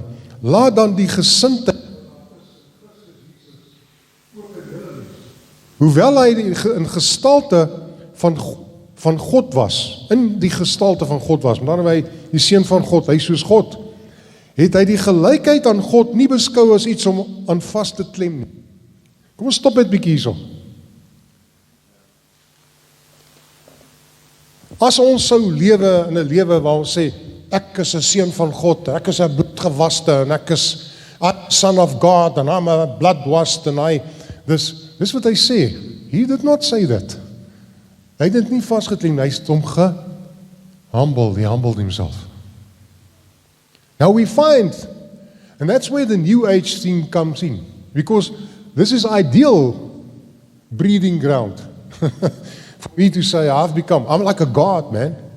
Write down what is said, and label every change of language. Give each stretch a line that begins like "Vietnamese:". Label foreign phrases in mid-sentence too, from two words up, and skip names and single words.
Afrikaans: Laat dan die gesindheid, hoewel hy in gestalte van God was, in die gestalte van God was, maar dan hy die seun van God, hy soos God, het hy die gelykheid aan God nie beskou as iets om aan vas te klem nie. Kom ons stop net bietjie hierso. As ons sou lewe in 'n lewe waar ons sê, ek is 'n seun van God, ek is 'n bloedgewaste, en ek is
English: a son of God, and I'm a blood-washed,
Afrikaans: and dis wat hy sê.
English: He did not say that.
Afrikaans: Hy het dit nie vasgeklem, hy het hom
English: he humbled himself. Now we find, and that's where the New Age thing comes in, because this is ideal breeding ground for me to say, I'm like a God, man.